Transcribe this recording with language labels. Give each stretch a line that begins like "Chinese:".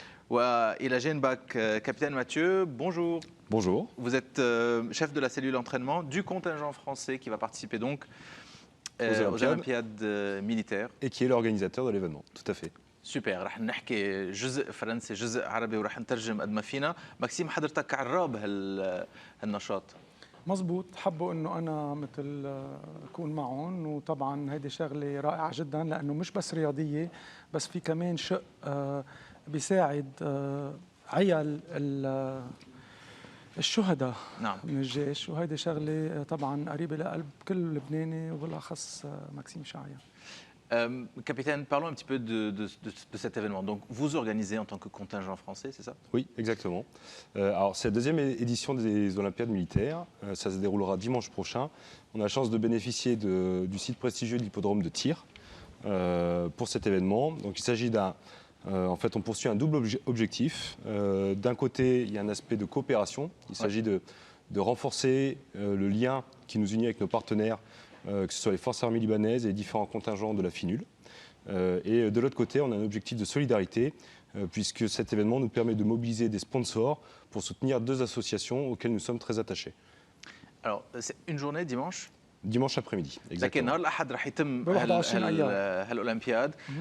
Arabic: وإلى جانبك كابتن ماتhieu.
French: Bonjour. Bonjour. Vous êtes chef de la cellule d'entraînement du contingent français qui va participer donc aux Olympiades militaires. Et qui est l'organisateur de l'événement, tout à fait.
Arabic: سوبر. رح نحكي جزء فرنسي جزء عربي ورح نترجم قد ما فينا. ماكسيم، حضرتك عراب هالنشاط. مزبوط، حبوا انه انا مثل اكون معهم، وطبعا هيدي شغله رائعه جدا لانه مش بس رياضيه، بس في كمان شق بيساعد عيال الشهداء نعم. من الجيش، وهيدي شغله طبعا قريبه لقلب كل لبناني وبالاخص ماكسيم شعيا.
French: Capitaine, parlons un petit peu de cet événement. Donc, vous organisez en tant que contingent français, c'est ça? Oui, exactement. Alors, c'est la deuxième édition des Olympiades militaires. Ça se déroulera dimanche prochain. On a la chance de bénéficier du site prestigieux de l'hippodrome de Tyr pour cet événement. Donc, il s'agit en fait, on poursuit un double objectif. D'un côté, il y a un aspect de coopération. Il s'agit de renforcer le lien qui nous unit avec nos partenaires, que ce soit les forces armées libanaises et les différents contingents de la FINUL. Et de l'autre côté, on a un objectif de solidarité, puisque cet événement nous permet de mobiliser des sponsors pour soutenir deux associations auxquelles nous sommes très attachés. Alors, c'est une journée dimanche? Dimanche après-midi, exactement.
Arabic: لكن نهار الأحد رح يتم هالأولمبياد.